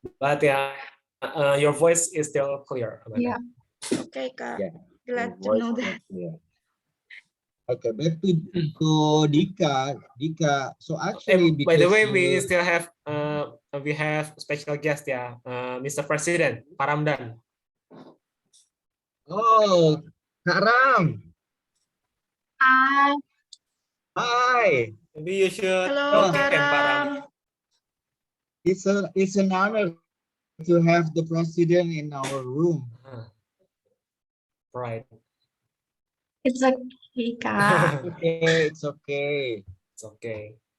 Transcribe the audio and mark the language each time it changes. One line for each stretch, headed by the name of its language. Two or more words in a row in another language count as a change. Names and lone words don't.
English: But yeah, your voice is still clear, Amanda. Yeah. Okay, Kak. Yeah. Glad to Voice know is that. clear. Okay, back to Dika. Dika. So actually, By the way, because we have special guest, yeah, Mr. President Paramdan. oh, Kak Ram. Hi. Hi. Maybe you should Hello, welcome Param. Karam. It's an honor to have the president in our room. Right. It's okay, Kak. Okay, it's okay. It's okay.